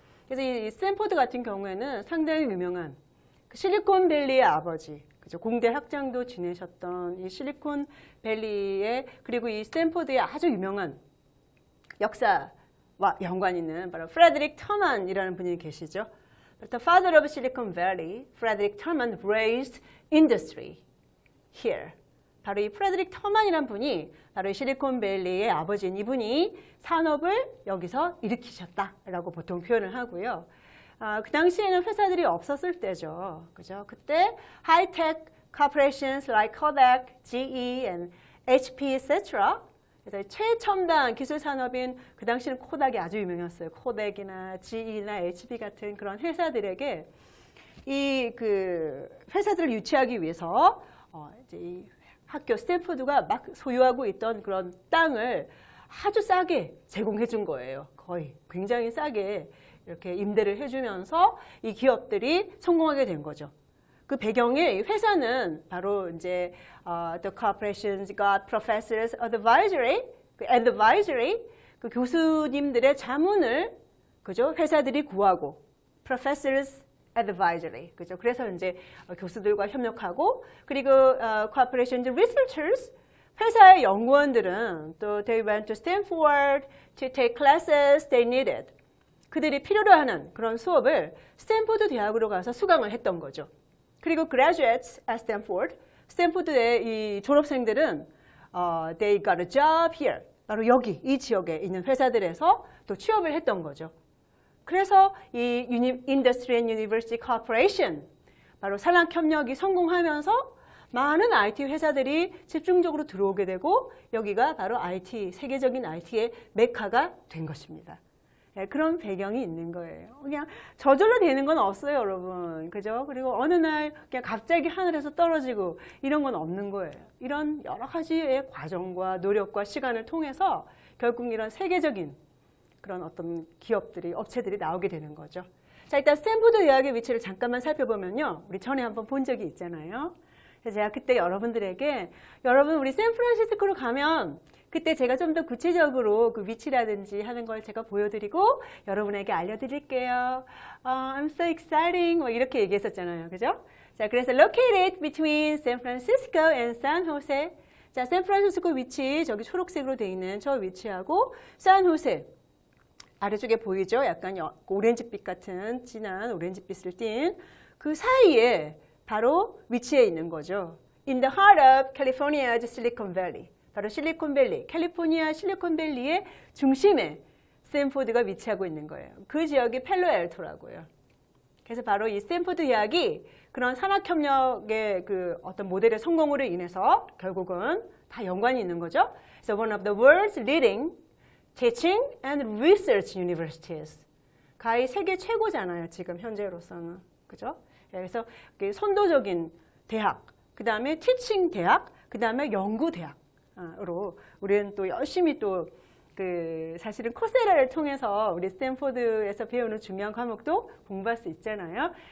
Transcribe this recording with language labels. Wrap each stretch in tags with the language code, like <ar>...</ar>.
<ko>그래서 이 스탠포드 같은 경우에는 상당히 유명한 실리콘밸리의 아버지, 그죠? 공대 학장도 지내셨던 이 실리콘밸리의 그리고 이 스탠포드의 아주 유명한 역사와 연관 있는 바로 프레드릭 터만이라는 분이 계시죠.</ko> <en>The father of Silicon Valley, Frederick Terman raised industry here.</en> <ko>바로 이 프레드릭 터만이라는 분이 바로 이 실리콘밸리의 아버지인 이분이 산업을 여기서 일으키셨다라고 보통 표현을 하고요. 그 당시에는 회사들이 없었을 때죠. 그죠?</ko> <en>그때 high-tech corporations like Kodak, GE, and HP, etc.</en> <ko>그래서 최첨단 기술 산업인 그 당시에는 코닥이 아주 유명했어요. 코닥이나 GE나 HP 같은 그런 회사들에게 이 그 회사들을 유치하기 위해서 이제 이 학교 스탠포드가 막 소유하고 있던 그런 땅을 아주 싸게 제공해 준 거예요. 거의 굉장히 싸게 이렇게 임대를 해주면서 이 기업들이 성공하게 된 거죠. 그 배경에 회사는 바로 이제</ko> <en>the corporations got professors advisory,</en> <ko>그 교수님들의 자문을 그죠? 회사들이 구하고</ko> <en>professors advisory,</en> <ko>그죠? 그래서 이제 교수들과 협력하고 그리고</ko> <en>corporations researchers</en> <ko>회사의 연구원들은 또</ko> <en>they went to Stanford to take classes they needed.</en> <ko>그들이 필요로 하는 그런 수업을 스탠포드 대학으로 가서 수강을 했던 거죠.</ko> <en>그리고 graduates at Stanford,</en> <ko>스탠포드의 이 졸업생들은</ko> <en>they got a job here.</en> <ko>바로 여기 이 지역에 있는 회사들에서 또 취업을 했던 거죠. 그래서 이 Industry and University Corporation, 바로 산학협력이 성공하면서 많은 IT 회사들이 집중적으로 들어오게 되고 여기가 바로 IT, 세계적인 IT의 메카가 된 것입니다. 네, 그런 배경이 있는 거예요. 그냥 저절로 되는 건 없어요, 여러분. 그죠? 그리고 어느 날 그냥 갑자기 하늘에서 떨어지고 이런 건 없는 거예요. 이런 여러 가지의 과정과 노력과 시간을 통해서 결국 이런 세계적인 그런 어떤 기업들이, 업체들이 나오게 되는 거죠. 자, 일단 스탠포드 대학의 위치를 잠깐만 살펴보면요. 우리 전에 한번 본 적이 있잖아요. 그래서 제가 그때 여러분들에게 여러분 우리 샌프란시스코로 가면 그때 제가 좀 더 구체적으로 그 위치라든지 하는 걸 제가 보여드리고 여러분에게 알려드릴게요.</ko> <en>I'm so exciting.</en> <ko>뭐 이렇게 얘기했었잖아요. 그죠? 자, 그래서</ko> <en>located between San Francisco and San Jose.</en> <ko>자, 샌프란시스코 위치 저기 초록색으로 되어 있는 저 위치하고 산호세 아래쪽에 보이죠? 약간 오렌지빛 같은 진한 오렌지빛을 띤 그 사이에 바로 위치해 있는 거죠.</ko> <en>In the heart of California's Silicon Valley.</en> <ko>바로 실리콘밸리, 캘리포니아 실리콘밸리의 중심에 스탠포드가 위치하고 있는 거예요. 그 지역이 펠로알토라고요. 그래서 바로 이 스탠포드 대학이 그런 산학협력의 그 어떤 모델의 성공으로 인해서 결국은 다 연관이 있는 거죠.</ko> <en>So one of the world's leading teaching and research universities.</en> <ko>가히 세계 최고잖아요. 지금 현재로서는. 그죠? 그래서 선도적인 대학, 그 다음에 티칭 대학, 그 다음에 연구 대학으로 우리는 또 열심히 또 사실은 코세라를 통해서 우리 스탠포드에서 배우는 중요한 과목도 공부할 수 있잖아요.</ko>